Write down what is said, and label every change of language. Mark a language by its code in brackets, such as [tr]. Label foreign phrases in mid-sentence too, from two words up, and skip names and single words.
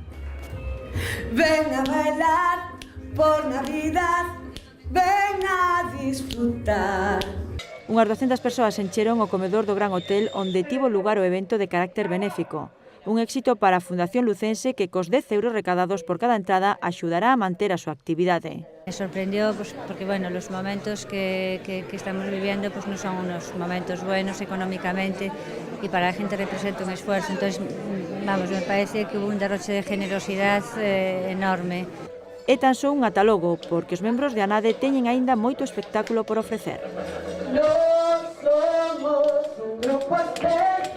[es] Ven a bailar por Navidad, ven a disfrutar. [gl] Unhas 200 persoas encheron o comedor do Gran Hotel onde tivo lugar o evento de carácter benéfico. Un éxito para a Fundación Lucense que cos 10 euros recadados por cada entrada axudará a manter a súa actividade. [es] Me sorprendió porque bueno, los momentos que estamos viviendo pues no son unos momentos buenos económicamente y para la gente representa un esfuerzo. Entonces, vamos, me parece que hubo un derroche de generosidad enorme. [gl] É tan só un atalogo, porque os membros de ANADE teñen aínda moito espectáculo por ofrecer. [es] Nos somos un grupo